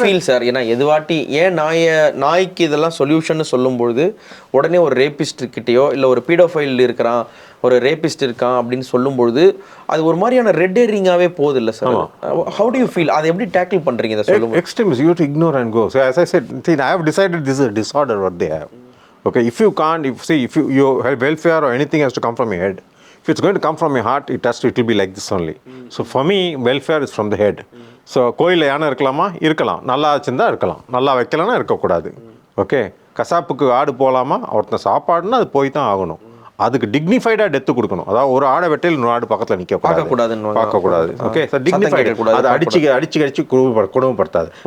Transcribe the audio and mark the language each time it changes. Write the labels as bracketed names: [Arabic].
[English] Feel sir. [Tamil] ஏன்னா எதுவாட்டி ஏன் நாய்க்கு இதெல்லாம் சொல்யூஷன் சொல்லும்பொழுது உடனே ஒரு ரேபிஸ்ட் கிட்டேயோ இல்லை ஒரு பீடோஃபைல் இருக்கிறான், ஒரு ரேபிஸ்ட் இருக்கான் அப்படின்னு சொல்லும்பொழுது அது ஒரு மாதிரியான ரெட் ஏரிங்காகவே போகுது இல்லை sir. [English] how do you feel, [Tamil] அதை எப்படி டேக்கிள் பண்ணுறீங்க இதை சொல்லுங்க? [English] Extremist you to ignore and go. So as I said, see, I have decided this is a disorder what they have. Okay, if you can't, if your welfare or anything has to come from your head. If it's going to come from your heart, it will be like this only. So for me, welfare is from the head. [Tamil] So கோயிலில் யானை இருக்கலாமா, இருக்கலாம், நல்லா வச்சுருந்தா இருக்கலாம், நல்லா வைக்கலன்னா இருக்கக்கூடாது. Okay, கசாப்புக்கு ஆடு போகலாமா, ஒருத்தன் சாப்பாடுன்னா அது போய் தான் ஆகணும். அதுக்கு டிக்னிஃபைடாக டெத்து கொடுக்கணும். அதாவது ஒரு ஆடை வெட்டையில் இன்னொரு ஆடு பக்கத்தில் நிற்க பார்க்கக்கூடாது. ஓகே சார், டிக்னிஃபைடு, அதை அடிச்சு குடும்பப்படுத்தாது.